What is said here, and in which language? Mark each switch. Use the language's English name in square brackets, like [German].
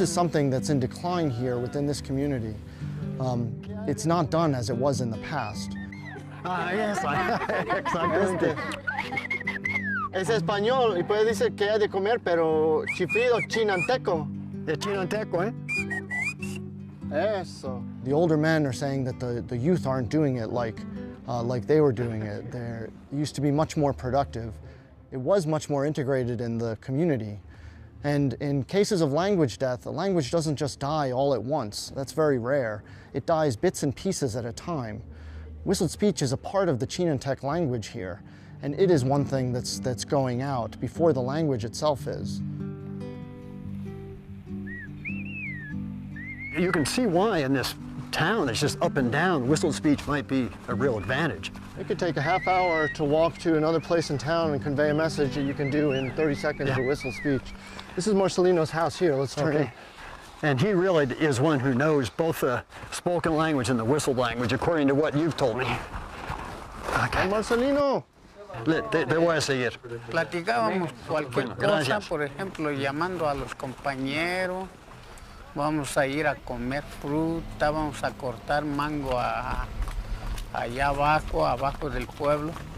[English] is something that's in decline here within this community. It's not done as it was in the past. Ah, yes, exactamente. [Spanish] Es español y puede decir que hay de comer, pero chiflido chinanteco. De chinanteco, eh? Eso. [English] The older men are saying that the youth aren't doing it like they were doing it. It used to be much more productive. It was much more integrated in the community. And in cases of language death, a language doesn't just die all at once. That's very rare. It dies bits and pieces at a time. Whistled speech is a part of the Chinantec language here, and it is one thing that's going out before the language itself is. You can see why in this town that's just up and down, whistled speech might be a real advantage. It could take a half hour to walk to another place in town and convey a message that you can do in 30 seconds with whistle speech. This is Marcelino's house here. Let's turn in. And he really is one who knows both the spoken language and the whistled language, according to what you've told me. Okay. Marcelino. [Spanish] Te voy a seguir. Platicábamos cualquier cosa, por ejemplo, llamando a los compañeros. Vamos a ir a comer fruta, vamos a cortar mango allá abajo del pueblo.